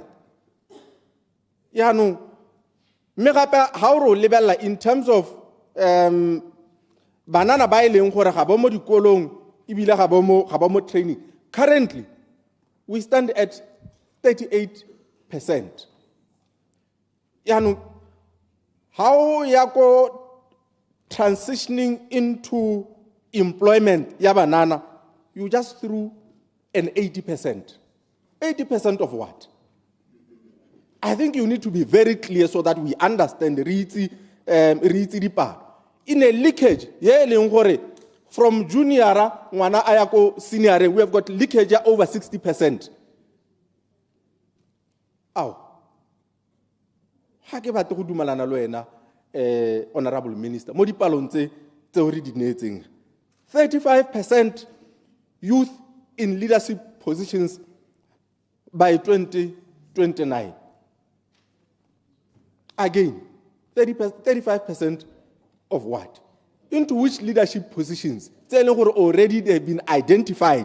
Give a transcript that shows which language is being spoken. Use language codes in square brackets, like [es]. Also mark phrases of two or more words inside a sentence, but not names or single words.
[tn] Yaanong mme gape ha o re o lebella [en] in terms of [tn] banana ba e leng gore ga ba mo dikolong ebile ga ba mo training. [en] Currently we stand at 38%. Yaanong how [tn] ya go [en] transitioning into employment [tn] ya banana, [en] you just threw an 80%. 80% of what? I think you need to be very clear so that we understand the part. In a leakage, from junior [tn] ngwana ayako [en] senior, we have got leakage over 60%. Ow. [tn] Ha ke batla go dumalana le wena [en] honorable minister [tn] mo dipalong tse re di neetseng 35% [en] youth in leadership positions [tn] by 2029. [en] Again, 35% of what? Into which leadership positions? Already they've been identified.